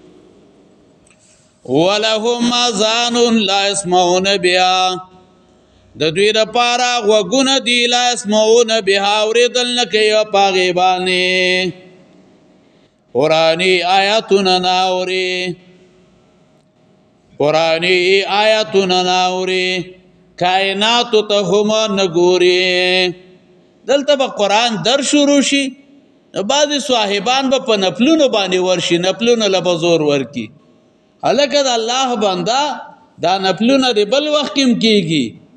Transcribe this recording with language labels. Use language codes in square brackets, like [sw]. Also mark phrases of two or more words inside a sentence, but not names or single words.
[ar] ولهم آذان لا يسمعون بها [ps] د دوی لپاره غوږونه دي [ar] لا يسمعون بها [ps] اورېدل نه کوي په هغې باندې قرآني آیاتونه نه اوري قرآني آیاتونه نه اوري کائناتو ته هم نه ګوري دلته به قرآن در شروع شي بعضې صاحبان به په نفلونو باندې ورشي نفلونو له به زور ورکي هلکه د الله بنده دا نفلونه د بل وخت کې کېږي